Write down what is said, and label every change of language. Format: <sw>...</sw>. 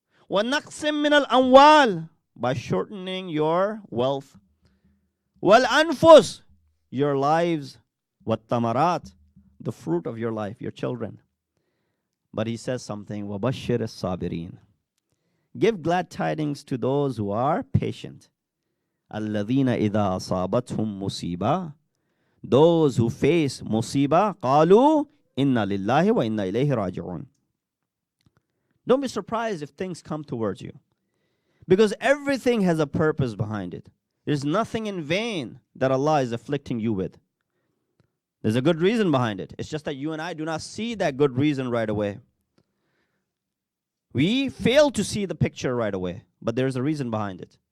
<ar>وَنَقْسٍ مِّنَ الْأَمْوَالِ,</ar> <en>by shortening your wealth.</en> <ar>وَالْأَنفُسِ,</ar> <en>your lives.</en> <ar>وَالثَّمَرَاتِ,</ar> <en>the fruit of your life, your children. But he says something,</en> <ar>وَبَشِّرِ الصَّابِرِينَ,</ar> <en>give glad tidings to those who are patient.</en> <ar>الَّذِينَ إِذَا أَصَابَتْهُمْ مُصِيبَةٌ,</ar> <en>those who face musibah,</en> <ar>قَالُوا إِنَّا لِلَّهِ وَإِنَّا إِلَيْهِ رَاجِعُونَ.</ar> <en>Don't be surprised if things come towards you, because everything has a purpose behind it. There's nothing in vain that Allah is afflicting you with. There's a good reason behind it. It's just that you and I do not see that good reason right away. We fail to see the picture right away, but there's a reason behind it.</en>